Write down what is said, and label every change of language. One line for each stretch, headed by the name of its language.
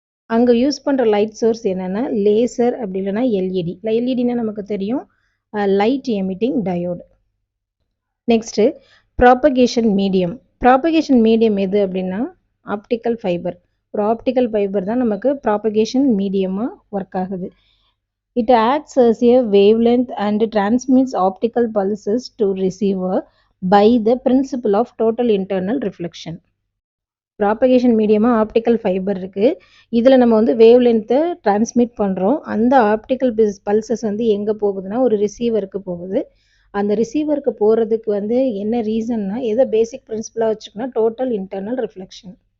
Tamil: அங்கே யூஸ் பண்ணுற light source என்னென்னா லேசர், அப்படி இல்லைன்னா எல்இடி. எல்இடினா நமக்கு தெரியும், light emitting diode. Next propagation medium. Propagation medium எது அப்படின்னா ஆப்டிக்கல் ஃபைபர். ஒரு ஆப்டிக்கல் ஃபைபர் தான் நமக்கு ப்ராபகேஷன் மீடியமாக ஒர்க் ஆகுது.
English: It acts as a wavelength and transmits optical pulses to receiver by the principle of total internal reflection.
Tamil: Propagation மீடியமாக optical fibre இருக்குது. இதில் நம்ம வேவ் லென்த்தை டிரான்ஸ்மிட் பண்ணுறோம். அந்த ஆப்டிக்கல் பல்சஸ் எங்கே போகுதுன்னா ஒரு ரிசீவருக்கு போகுது. அந்த ரிசீவருக்கு போகிறதுக்கு என்ன ரீசன்னா, எதை பேசிக் பிரின்சிபலாக வச்சுக்கோன்னா டோட்டல் இன்டர்னல் ரிஃப்ளெக்ஷன்.